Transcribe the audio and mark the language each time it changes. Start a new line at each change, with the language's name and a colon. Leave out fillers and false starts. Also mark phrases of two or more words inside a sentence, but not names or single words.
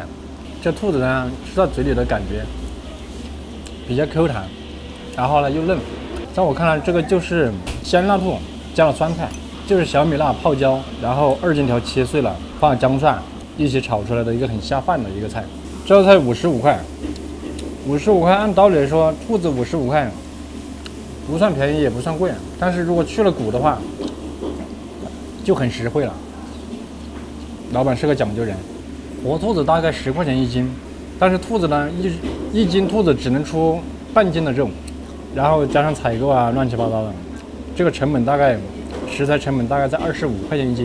Chinese: 這兔子呢，吃到嘴裡的感覺比較 Q 彈，然後呢又嫩。在我看來，這個就是鮮辣兔加了酸菜，就是小米辣泡椒，然後2金條切碎了，放了薑蒜一起炒出來的一個很下飯的一個菜。這道菜55塊，55塊按道理來說，兔子55 塊不算便宜也不算貴，但是如果去了骨的話，就很實惠了。老闆是個講究人，活兔子大概10塊錢1斤，但是兔子呢，一斤兔子只能出半斤的肉。然後加上採購啊，亂七八糟的，這個成本大概食材成本大概在25塊錢1斤。